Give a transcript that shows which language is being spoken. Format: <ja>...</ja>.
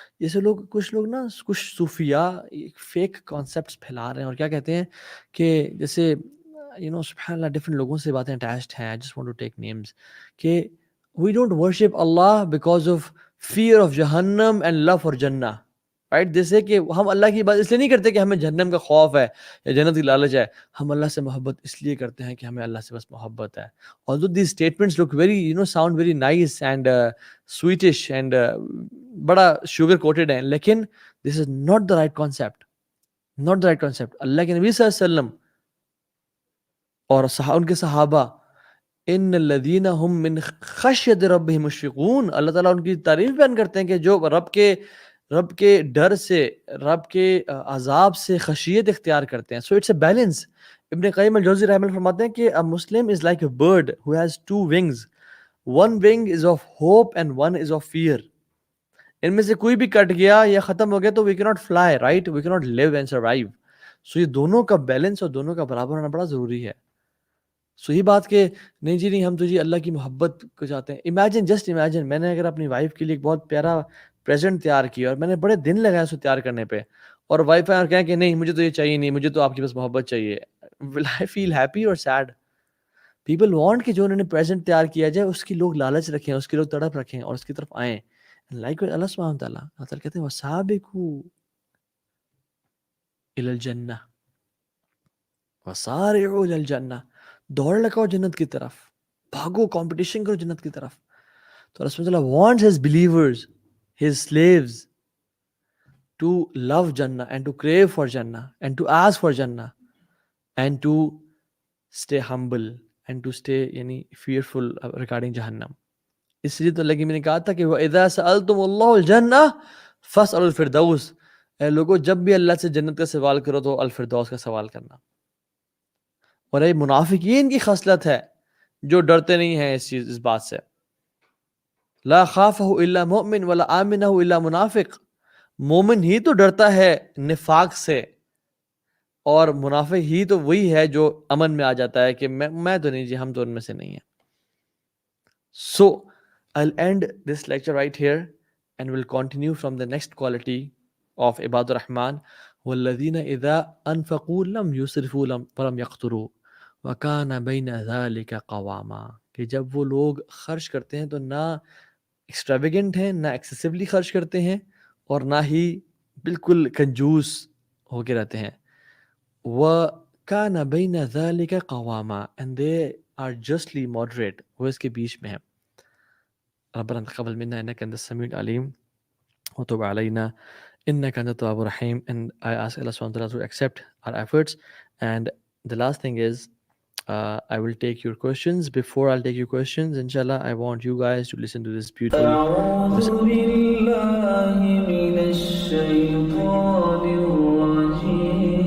<ur>جیسے کچھ لوگ نا، کچھ صوفیاء فیک کانسیپٹس پھیلا رہے ہیں اور کیا کہتے ہیں کہ جیسے سبحان اللہ ڈفرینٹ لوگوں سے باتیں اٹیچڈ ہیں.</ur> <en>I just want to take names</en> <ur>کہ</ur> <en>we don't worship Allah because of fear of Jahannam and love for Jannah.</en> <ur>Right. جیسے کہ ہم اللہ کی بات اس لیے نہیں کرتے کہ ہمیں جہنم کا خوف ہے یا جنت کی لالچ ہے, ہم اللہ سے محبت اس لیے کرتے ہیں کہ ہمیں اللہ سے بس محبت ہے.</ur> <en>although these statements look very sound very nice and sweetish and بڑا sugar coated ہیں, لیکن this is not the right concept, not the right concept.</en> <ur>اللہ کے نبی صلی اللہ علیہ وسلم اور ان کے صحابہ,</ur> <ar>ان الذین هم من خشیت ربهم مشفقون,</ar> <ur>اللہ تعالیٰ ان کی تعریف بیان کرتے ہیں کہ جو رب کے ڈر سے, رب کے عذاب سے خشیت اختیار کرتے ہیں.</ur> <en>So it's a balance.</en> <ur>ابن قیم الجوزی رحمہ اللہ فرماتے ہیں کہ</ur> <en>a Muslim is like a bird who has two wings. One wing is of hope and one is of fear.</en> <ur>ان میں سے کوئی بھی کٹ گیا یا ختم ہو گیا تو</ur> <en>we cannot fly, right? We cannot live and survive.</en> <ur>سو یہ دونوں کا بیلنس اور دونوں کا برابر ہونا بڑا ضروری ہے. سو یہ بات کہ نہیں جی نہیں ہم تو جی اللہ کی محبت کو چاہتے ہیں. امیجن, جسٹ امیجن, میں نے اگر اپنی وائف کے لیے ایک بہت پیارا پریزنٹ تیار کیا اور میں نے بڑے دن لگائے اس کو تیار کرنے پہ, اور وائف اور کہیں کہ نہیں مجھے تو یہ چاہیے نہیں, مجھے تو آپ کی بس محبت چاہیے,</ur> <en>will I feel happy or sad? People want</en> <ur>کہ جو انہوں نے پریزنٹ تیار کیا جائے اس کی لوگ لالچ رکھیں, اس کی لوگ تڑپ رکھیں اور اس کی طرف آئیں. لائک اللہ سبحانہ وتعالیٰ کہتے ہیں</ur> <ar>وَسَابِقُوا إِلَى الْجَنَّةِ وَسَارِعُوا إِلَى الْجَنَّةِ,</ar> <ur>دوڑ لگاؤ جنت کی طرف, بھاگو, کمپٹیشن کرو جنت کی طرف.</ur> <en>تو رسول اللہ wants his believers, his slaves to love Jannah and to crave for Jannah and to ask for Jannah and to stay humble and to stay fearful regarding Jahannam.</en> <ur>اس لیے تو اللہ کی میں نے کہا تھا کہ</ur> <ar>وَإِذَا سَأَلْتُمُ اللَّهُ الْجَنَّةَ فَاسْأَلُوا الْفِرْدَوْسَ.</ar> <ur>اے لوگوں جب بھی اللہ سے جنت کا سوال کرو تو الفردوس کا سوال کرنا. اور یہ منافقین کی خصلت ہے جو ڈرتے نہیں ہیں اس بات سے.</ur> <ar>لا خافہ الا مؤمن ولا آمنہ الا منافق.</ar> <ur>مومن ہی تو ڈرتا ہے نفاق سے, اور منافق ہی تو وہی ہے جو امن میں آ جاتا ہے کہ میں تو نہیں جی, ہم تو ان میں سے نہیں ہیں.</ur> <en>So I'll end this lecture right here and we'll continue from the next quality of Ibadur Rahman.</en> <ar>وَالَّذِينَ إِذَا أَنفَقُوا لَمْ يُسْرِفُوا وَلَمْ يَقْتُرُوا وَكَانَ بَيْنَ ذَلِكَ قَوَامًا.</ar> <ur>کہ جب وہ لوگ خرچ کرتے ہیں تو نہ ایکسٹراویگنٹ ہیں, نہ ایکسیسیولی خرچ کرتے ہیں, اور نہ ہی بالکل کنجوس ہو کے رہتے ہیں.</ur> <ar>وَكَانَ بَيْنَ ذَلِكَ قَوَامًا,</ar> <en>and they are justly moderate,</en> <ur>وہ اس کے بیچ میں ہیں.</ur> <ar>ربنا تقبل منا انك انت السميع العليم وتب علينا انك انت التواب الرحيم.</ar> <en>And I ask Allah subhanahu wa ta'ala to accept our efforts. And the last thing is I will take your questions. Before I'll take your questions, inshallah, I want you guys to listen to this beautiful</en> <ar>أعوذ بالله من الشيطان الرجيم.</ar>